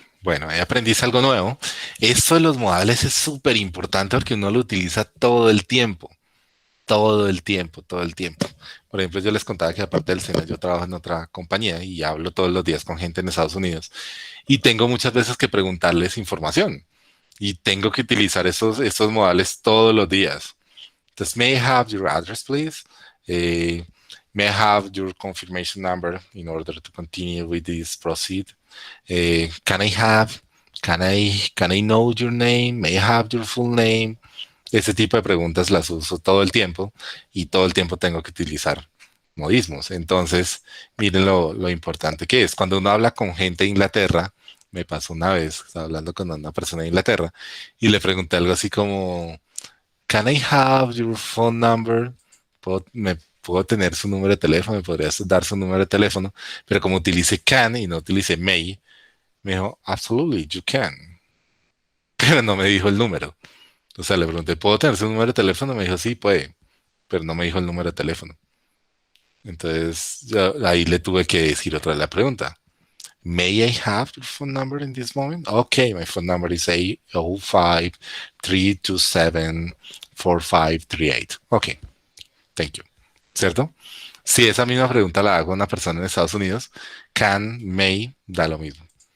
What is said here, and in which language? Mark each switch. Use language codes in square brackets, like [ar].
[es] Bueno, ahí aprendiste algo nuevo. Esto de los modales es súper importante porque uno lo utiliza todo el tiempo. Todo el tiempo, todo el tiempo. Por ejemplo, yo les contaba que aparte del SENA, yo trabajo en otra compañía y hablo todos los días con gente en Estados Unidos y tengo muchas veces que preguntarles información y tengo que utilizar estos modales todos los días. [en] Entonces, may I have your address, please? Eh, may I have your confirmation number in order to continue with this proceed? Can I have, can I know your name? May I have your full name? [es] Ese tipo de preguntas las uso todo el tiempo y todo el tiempo tengo que utilizar modismos. Entonces, miren lo importante que es. Cuando uno habla con gente de Inglaterra, me pasó una vez, estaba hablando con una persona de Inglaterra y le pregunté algo así como, [en] can I have your phone number? [es] ¿Puedo tener su número de teléfono? ¿Me podrías dar su número de teléfono? Pero como utilice can y no utilice may, me dijo, [en] absolutely, you can. [es] Pero no me dijo el número. O sea, le pregunté, ¿puedo tener su número de teléfono? Me dijo, sí, puede, pero no me dijo el número de teléfono. Entonces, ahí le tuve que decir otra vez la pregunta. [en] May I have your phone number in this moment? Okay, my phone number is 805-327-4538. Okay, thank you. [es] ¿Cierto? Si esa misma pregunta la hago a una persona en Estados Unidos, can, may, da lo mismo.